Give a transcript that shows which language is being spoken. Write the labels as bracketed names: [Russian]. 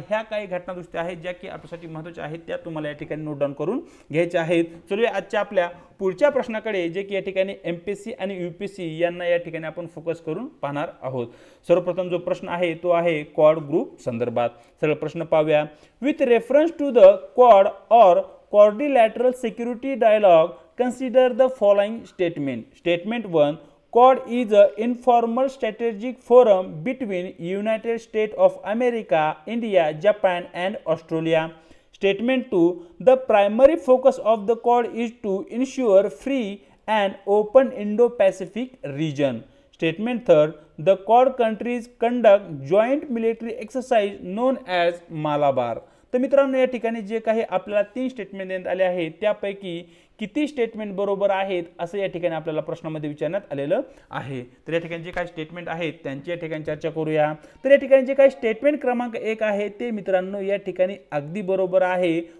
[Marathi] ह्या काही घटना दुरुस्ती आहेत ज्या की आपल्यासाठी महत्त्वाच्या आहेत, त्या तुम्हाला या ठिकाणी नोट डाऊन करून घ्यायच्या आहेत। चलूया आजच्या आपल्या पुढच्या प्रश्नाकडे, जे की या ठिकाणी एमपीएससी आणि यूपीएससी यांना या ठिकाणी आपण फोकस करून पाहणार आहोत। सर्वप्रथम जो प्रश्न आहे तो आहे क्वाड ग्रुप संदर्भात। सरळ प्रश्न पाहूया। [English] With reference to the quad और quadrilateral security dialogue, consider the following statement. Statement 1. Quad is an informal strategic forum between United States of America, India, Japan and Australia. Statement 2. The primary focus of the Quad is to ensure free and open Indo-Pacific region. Statement 3. The Quad countries conduct joint military exercise known as Malabar. [Marathi] तर मित्रांनो, या ठिकाणी जे काही आपल्याला 3 statement देण्यात आले आहेत त्यापैकी किती स्टेटमेंट बरोबर आहेत असं या ठिकाणी आपल्याला प्रश्नामध्ये विचारण्यात आलेलं आहे। तर या ठिकाणी जे काही स्टेटमेंट आहेत त्यांची या ठिकाणी चर्चा करूया। तर या ठिकाणी जे काही स्टेटमेंट क्रमांक 1 आहे ते मित्रांनो या ठिकाणी अगदी बरोबर आहे।